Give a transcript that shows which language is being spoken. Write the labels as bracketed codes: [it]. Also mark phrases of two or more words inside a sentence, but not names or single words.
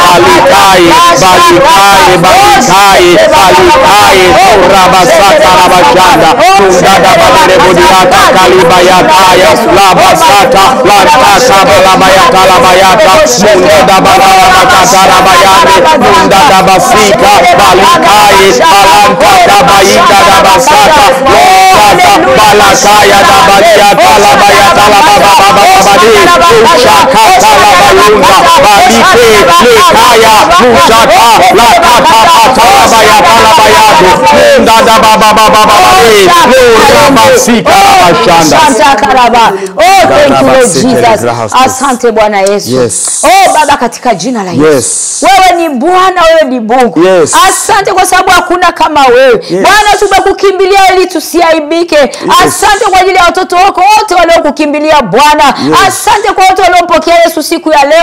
[en] balikai urabasata labashanda nunda badere bodiata kalibayataya labasata lantasa balabayata labayata nunda badara bakatara bayane nunda basika balikai balanta baita da basata lata balasaya da balia talabaya talababa babadi ushaka talabayunda balike lekaya ushaka la talabaya talabayadu nda da baba babadi urabasika bashanda karaba. Oh, thank you Lord Jesus. [sw] Asante Bwana Yesu. [en] Yes. [sw] Oh Baba, katika jina la Yesu. [en] Yes. [sw] Wewe ni Bwana, wewe ni Mungu. [en] Yes. [sw] Asante kwa sababu hakuna kama wewe. [en] Yes. [sw] Bwana, tumekukimbilia ili tusiaibike. [en] Yes. [sw] Asante kwa ajili ya watoto wako wote waliokukimbilia Bwana. [en] Yes. [sw] Asante kwa wote waliompokea Yesu siku ya leo.